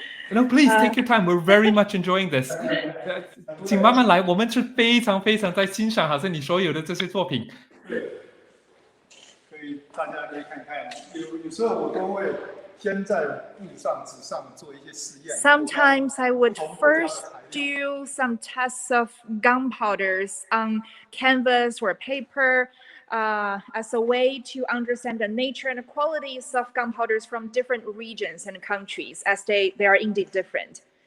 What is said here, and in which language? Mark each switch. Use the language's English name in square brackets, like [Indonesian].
[English] No, please take your time. We're very much enjoying this. [Chinese] 请慢慢来，我们是非常非常在欣赏，好像你所有的这些作品。对，大家可以看看。有时候我都会先在布上、纸上做一些实验。 [English] Sometimes I would first do some tests of gunpowders on canvas or paper. As a way to understand the nature and the qualities of gunpowders from different regions and countries, as they are indeed different.